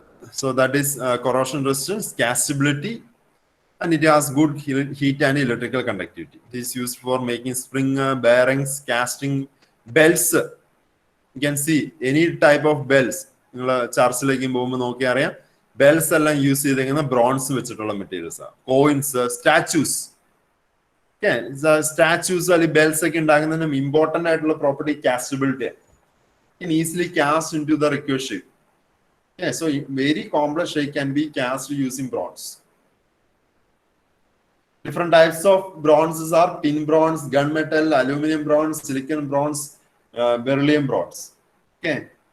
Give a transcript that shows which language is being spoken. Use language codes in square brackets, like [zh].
[en] So that is corrosion resistance, castability, and it has good heat and electrical conductivity. It is used for making spring bearings, casting, belts. You can see any type of bells. [ml] ചർച്ചിലേക്ക് പോകുമ്പോൾ നോക്കിയാൽ അറിയാം bells എല്ലാം use ചെയ്തിരിക്കുന്ന bronze വെച്ചിട്ടുള്ള materials ആണ്. Coins, statues, statues അല്ലെങ്കിൽ bells ഒക്കെ ഉണ്ടാകുന്നതിനും important ആയിട്ടുള്ള property കാസ്റ്റബിലിറ്റി. [en] Can easily cast into the required shape. Yeah, so very complex shape can be cast using bronze. Different types of bronzes are tin bronze, gunmetal, aluminum bronze, silicon bronze, beryllium bronze. Okay.